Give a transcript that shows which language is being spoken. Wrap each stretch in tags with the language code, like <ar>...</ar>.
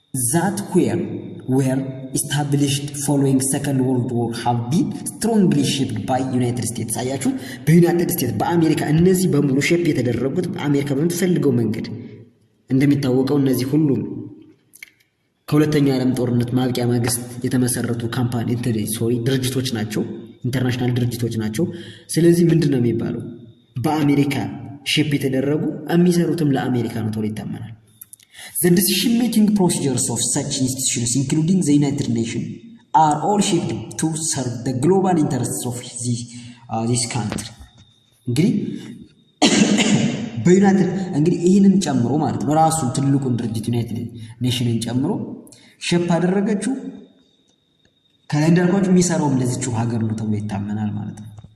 <en>that were established following Second World War have been strongly shaped by United States።</en> <am>አያችሁ በዩናይትድ ስቴትስ በአሜሪካ እነዚህ በሙሉ ሼፕ የተደረጉት በአሜሪካ በምትፈልገው መንገድ። እንደሚታወቀው እነዚህ ሁሉም ከሁለተኛው ዓለም ጦርነት ማብቂያ ማግስት የተመሰረቱ ድርጅቶች ናቸው፣ ኢንተርናሽናል ድርጅቶች ናቸው። ስለዚህ ምንድነው የሚባለው? በአሜሪካ ሼፕ የተደረጉ የሚሰሩትም ለአሜሪካ ነው ተብሎ ይታመናል።</am> <en>The decision-making procedures of such institutions, including the United Nations, are all shaped to serve the global interests of this country.</en> <am>እንግዲህ በዩናይትድ እንግዲህ ይህንን ጨምሮ ማለት ነው ራሱ ትልቁን ድርጅት ዩናይትድ ኔሽንን ጨምሮ ሼፕ አደረገችው። ከላይ እንዳልኳችሁ የሚሰራውም ለዚችው ሀገር ነው ተብሎ ይታመናል ማለት ነው።</am>